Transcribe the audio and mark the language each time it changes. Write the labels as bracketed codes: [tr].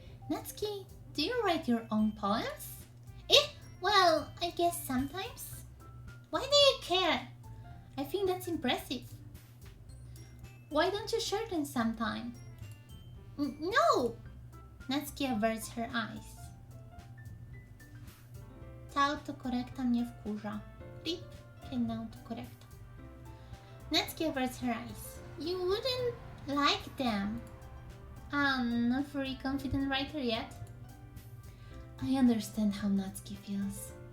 [en] Natsuki, do you write your own poems? Well, I guess sometimes. Why do you care? I think that's impressive. Why don't you share them sometime? No! Natsuki averts her eyes. [pl] Ta autokorekta mnie wkurza. Rip, kiedy autokorekta. [en] Natsuki averts her eyes. You wouldn't like them. I'm not very confident writer yet. I understand how Natsuki feels.